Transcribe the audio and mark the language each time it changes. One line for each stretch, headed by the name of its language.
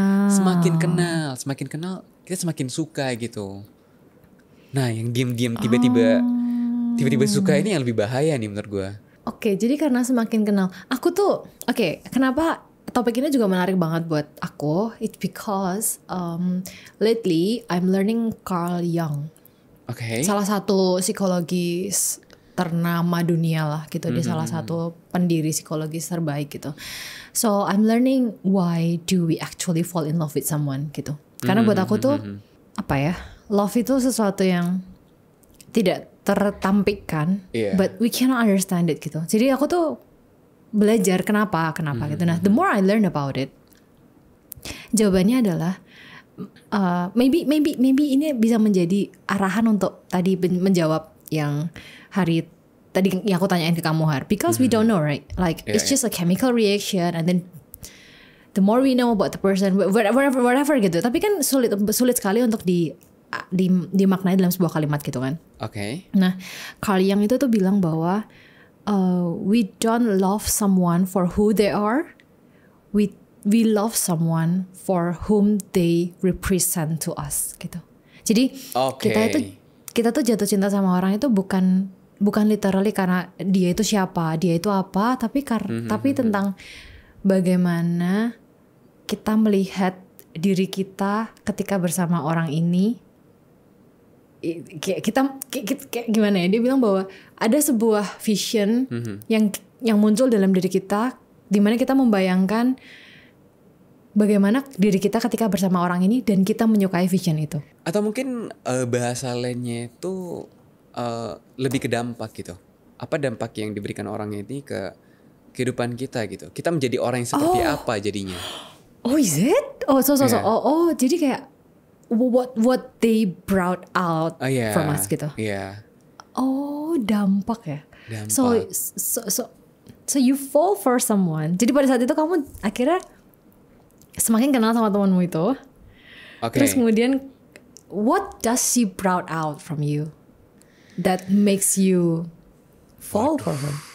Indonesian: semakin kenal, kita semakin suka gitu. Nah, yang diam-diam tiba-tiba suka ini yang lebih bahaya nih menurut gue. Oke, jadi karena semakin kenal, aku tuh, kenapa topik ini juga menarik banget buat aku?
English: It's because lately I'm learning Carl Jung.
Indonesian: Oke. Salah satu psikologis ternama dunia lah gitu. Dia salah satu pendiri psikologis terbaik gitu.
English: So I'm learning why do we actually fall in love with someone gitu.
Indonesian: Karena buat aku tuh love itu sesuatu yang tidak tertampikkan,
English: but we cannot understand it
Indonesian: gitu. Jadi aku tuh belajar kenapa gitu. Nah,
English: the more I learn about it,
Indonesian: jawabannya adalah maybe ini bisa menjadi arahan untuk tadi menjawab yang hari tadi yang aku tanyain ke kamu Har.
English: Because we don't know, right? Like it's just a chemical reaction, and then the more we know about the person, whatever gitu.
Indonesian: Tapi kan sulit sekali untuk dimaknai dalam sebuah kalimat gitu kan. Oke. Nah, Carl Jung itu tuh bilang bahwa
English: we don't love someone for who they are. We love someone for whom they represent to us gitu.
Indonesian: Jadi kita tuh jatuh cinta sama orang itu bukan literally karena dia itu siapa, dia itu apa, tapi tentang bagaimana kita melihat diri kita ketika bersama orang ini. Kita gimana ya, dia bilang bahwa ada sebuah vision yang muncul dalam diri kita, di mana kita membayangkan bagaimana diri kita ketika bersama orang ini dan kita menyukai vision itu. Atau mungkin bahasa lainnya itu lebih ke dampak gitu. Apa dampak yang diberikan orang ini ke kehidupan kita gitu. Kita menjadi orang yang seperti apa jadinya.
English: Oh, is it?
Indonesian: Jadi kayak
English: what they brought out from us gitu.
Indonesian: Iya. Oh, dampak ya. Dampak.
English: So you fall for someone.
Indonesian: Jadi pada saat itu kamu akhirnya semakin kenal sama temanmu itu. Terus kemudian
English: what does she brought out from you that makes you fall for her?